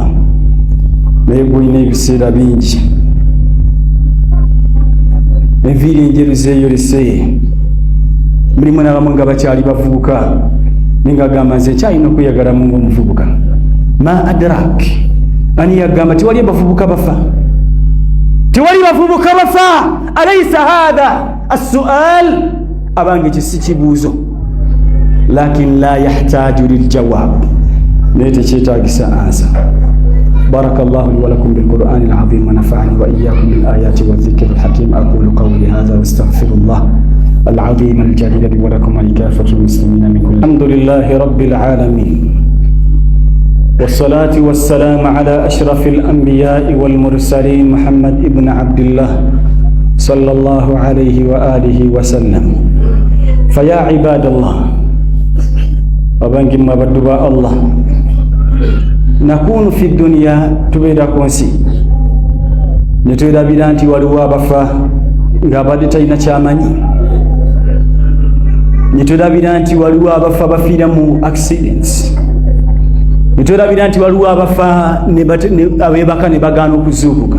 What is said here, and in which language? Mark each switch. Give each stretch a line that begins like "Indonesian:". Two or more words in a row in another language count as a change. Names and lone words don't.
Ganda: Naye gulina ebiseera bingi, enviiri enjeru zeeyolese, mulimu n'abamu nga bakyali bavubuka, naye ng'agamba nze kyalina okweyagalamu ng'omuvubuka.
Arabic: ما أدراك,
Ganda: ani yagamba tewali abavubuka bafa, tewali bavubuka bafa.
Arabic: أليس هذا السؤال,
Ganda: abange ekyo si kibuuzo,
Arabic: لكن لا يحتاج للجواب,
Ganda: naye tekyetaagisa ansa.
Arabic: بارك الله لي ولكم بالقرآن العظيم ونفعني وإياكم بالآيات والذكر الحكيم. أقول قولي هذا واستغفر الله العظيم الجليل لي ولكم ولكافة المسلمين من كل. الحمد لله رب العالمين، والصلاة والسلام على أشرف الأنبياء والمرسلين محمد ابن عبد الله صلى الله عليه وآله وسلم. فيا عباد الله، وبنجم بدباء الله، نكون في دنيا,
Ganda: tubeera ku nsi ne twerabira nti waliwo abafa ng'abadde talina kyamanyi, ne twerabira nti waliwo abafa bafiira mu accidents, ne twerabira nti waliwo abafa abeebaka ne bagaana okuzuukuka.